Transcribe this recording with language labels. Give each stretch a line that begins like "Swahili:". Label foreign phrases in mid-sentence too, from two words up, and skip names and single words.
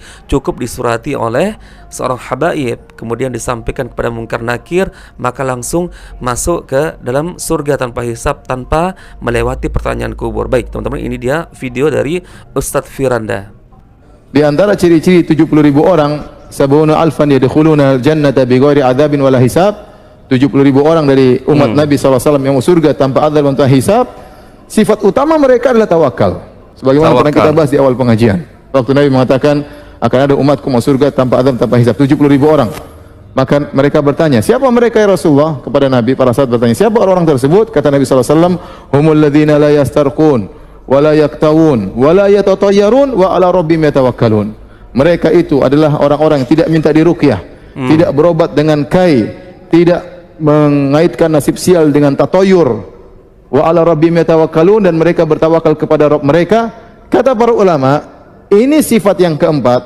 Indonesian: Cukup disurati oleh seorang habaib, kemudian disampaikan kepada mungkar nakir, maka langsung masuk ke dalam surga tanpa hisab, tanpa melewati pertanyaan kubur. Baik, teman-teman, ini dia video dari Ustadz Firanda. Di antara ciri-ciri 70.000 orang,
Arabic: سبعون ألفا يدخلون الجنة بغير عذاب ولا حساب.
Indonesian: 70.000 orang dari umat Nabi SAW yang masuk surga tanpa adzab dan hisab. Sifat utama mereka adalah tawakal. Sebagaimana pernah kita bahas di awal pengajian. Waktu Nabi mengatakan akan ada umatku masuk surga tanpa adzab, tanpa hisab, 70.000 orang. Maka mereka bertanya, siapa mereka
Arabic: يا رسول الله?
Indonesian: Kepada Nabi, para sahabat bertanya, siapa orang tersebut? Kata Nabi SAW,
Arabic: هم الذين لا يسترقون ولا يكتوون ولا يتطيرون وعلى ربهم يتوكلون.
Indonesian: Mereka itu adalah orang-orang yang tidak minta diruqyah, tidak berobat dengan kai, tidak mengaitkan nasib sial dengan tatoyur.
Arabic: وعلى ربهم يتوكلون,
Indonesian: dan mereka bertawakal kepada Rabb mereka. Kata para ulama, ini sifat yang keempat.